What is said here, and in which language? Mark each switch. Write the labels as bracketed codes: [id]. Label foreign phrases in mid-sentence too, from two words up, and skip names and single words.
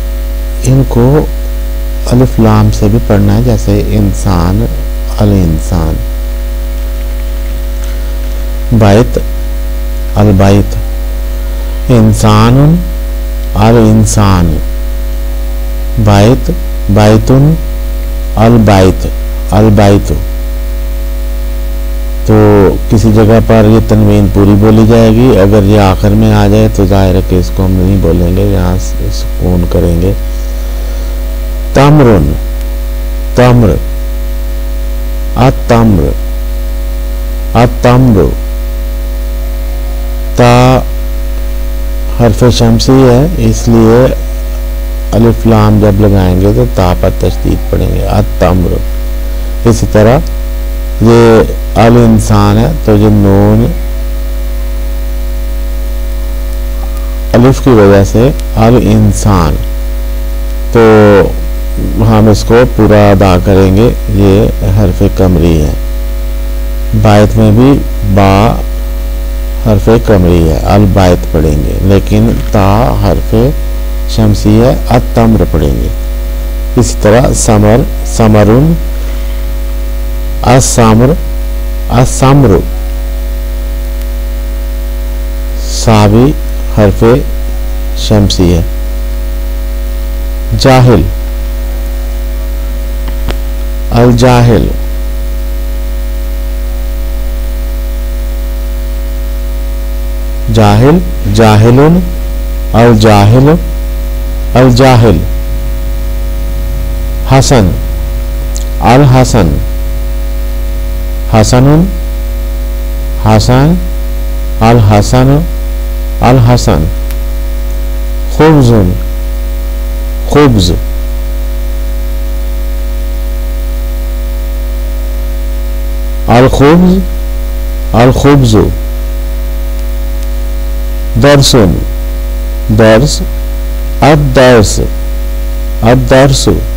[hi] इनको [ar] ألف لام [hi] से भी पढ़ना है, जैसे [ar] إنسان، الإنسان، بيت، البيت، إنسان، الإنسان، بيت، بيتٌ، البيت، البيت. [hi] तो किसी जगह पर ये तनवीन पूरी बोली जाएगी, अगर ये आखिर में आ जाए तो जाहिर है कि इसको हम नहीं बोलेंगे, यहाँ सुकून करेंगे। [ar] تمرٌ، تمر، التمر، التمر. [hi] ता [ar] حرف شمسي [hi] है, इसलिए [ar] ألف لام [hi] जब लगाएंगे तो ता पर तशदीद पढ़ेंगे, अतम्र। इसी तरह ये [ar] الإنسان [hi] है, तो जो [ar] نون ألف [hi] की वजह से [ar] الإنسان, [hi] तो हम इसको पूरा अदा करेंगे। ये [ar] حرف قمري [hi] है। बायत में भी बा [ar] حرف قمري [hi] है, [ar] البيت [hi] पढ़ेंगे, लेकिन ता [ar] حرف شمسي [hi] है, अतम्र पढ़ेंगे। इसी तरह समर, [ar] ثمرٌ، الثمر، الثمر. [hi] सावी [ar] حرف شمسي [hi] है। [ar] جاهل، الجاهل، جاهل، جاهلٌ، الجاهل، الجاهل. حسن، الحسن، حسنٌ، حسن، الحسن، الحسن. خبزٌ، خبز، الخبز، الخبزُ. درسٌ، درس، الدرس، الدرسُ.